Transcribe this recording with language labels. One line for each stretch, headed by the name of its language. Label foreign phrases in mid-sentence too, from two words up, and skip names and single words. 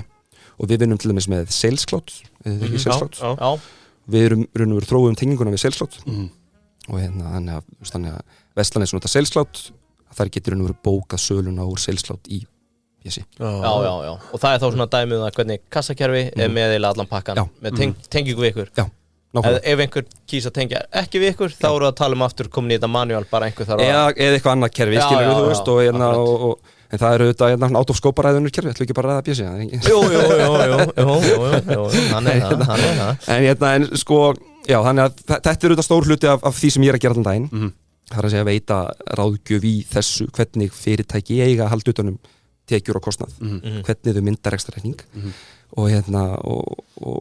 Icelandic: Og við vinnum til dæmis með Sales Cloud, við erum þróum tenginguna við Sales Cloud og þannig að verslanir sem nota Sales Cloud, þar getur bókað söluna úr Sales Cloud í BSI. Já, og það er þá svona dæmið að hvernig kassakerfi er með eða allan pakkan, með tengingu við ykkur. Já. Ef einhver kýs að tengja ekki við ykkur þá eru að tala aftur komin í þetta manual bara einhver þarf að eða eitthvað annað kerfi skilur þú veist en það eru þetta
English: out of scope
Icelandic: ræðunur kerfi ætlum ekki bara að ræða BSI Jú hann er það en sko já þannig að þetta er auðvitað stór hluti af því sem ég er að gera allan daginn það er að segja veita ráðgjöf í þessu hvernig fyrirtæki eiga að halda utanum tekjur og kostnað hvernig þau mynda rekstrarreikning og